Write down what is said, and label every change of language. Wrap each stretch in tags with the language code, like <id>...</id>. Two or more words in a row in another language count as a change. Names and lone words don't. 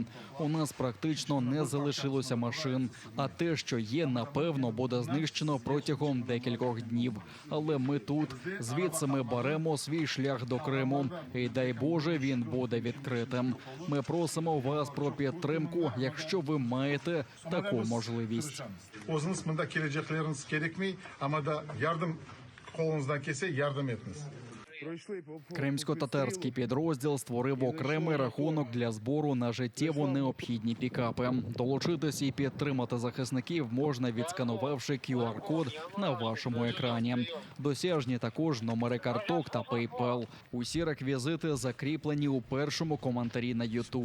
<uk>У нас практично не залишилося машин. А те, що є, напевно, буде знищено протягом декількох днів. Але ми тут. Звідси ми беремо свій шлях до Криму. І дай Боже, він буде відкритим. Ми просимо вас про підтримку, якщо ви маєте таку можливість.</uk> <crh>O'zingiz bunda kelajaqlaringiz kerakmi, amada yardım qo'lingizdan kelsa yardım etiniz.</crh> <uk>Кримсько-татарський підрозділ створив окремий рахунок для збору на життєво необхідні пікапи. Долучитись і підтримати захисників можна, відсканувавши QR-код на вашому екрані. Досяжні також номери карток та PayPal. Усі реквізити закріплені у першому коментарі на YouTube.</uk>